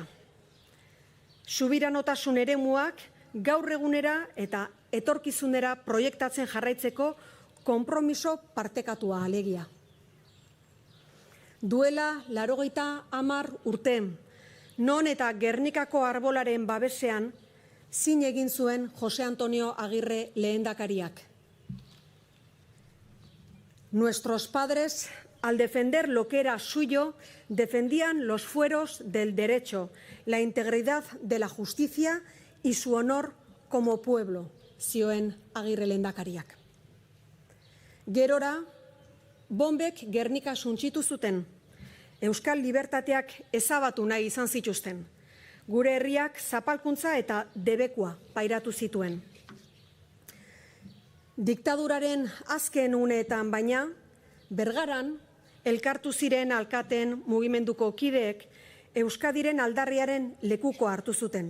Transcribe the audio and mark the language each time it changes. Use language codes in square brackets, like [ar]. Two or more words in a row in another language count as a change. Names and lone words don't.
[eu] Subiranotasun eremuak gaur egunera eta etorkizunera proiektatzen jarraitzeko konpromiso partekatua alegia. Duela 80 urte, non eta Gernikako arbolaren babesean zin egin zuen Jose Antonio Agirre lehendakariak. [es] Nuestros padres, al defender lo que era suyo, defendían los fueros del derecho, la integridad de la justicia y su honor como pueblo, [eu] zioen Agirre lehendakariak. Gerora, bombek Gernika suntsitu zuten, euskal libertateak ezabatu nahi izan zituzten. Gure herriak zapalkuntza eta debekua pairatu zituen. Diktaduraren azken uneetan baina, Bergaran, elkartu ziren alkateen mugimenduko kideek Euskadiren aldarriaren lekuko hartu zuten.